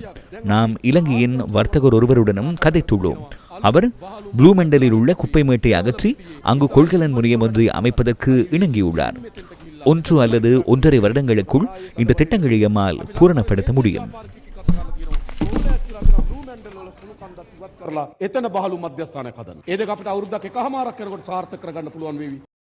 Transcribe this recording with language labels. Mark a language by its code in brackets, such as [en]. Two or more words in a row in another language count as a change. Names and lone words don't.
[ta] நாம் இலங்கையின் வர்த்தகர் ஒருவருடனும் கதைத்துள்ளோம். அவர் ப்ளூ மெண்டலில் உள்ள குப்பை மேட்டை அகற்றி அங்கு கொள்கலன் முறையம் ஒன்றை அமைப்பதற்கு இணங்கியுள்ளார். 1 அல்லது 1.5 வருடங்களுக்குள் இந்த திட்டங்களை எம்மால் பூரணப்படுத்த முடியும். [si] එතන බහලු මධ්‍යස්ථානයක් හදන්න. ඒ දෙක අපිට අවුරුද්දක් එකමාරක් යනකොට සාර්ථක කරගන්න පුළුවන් වේවි.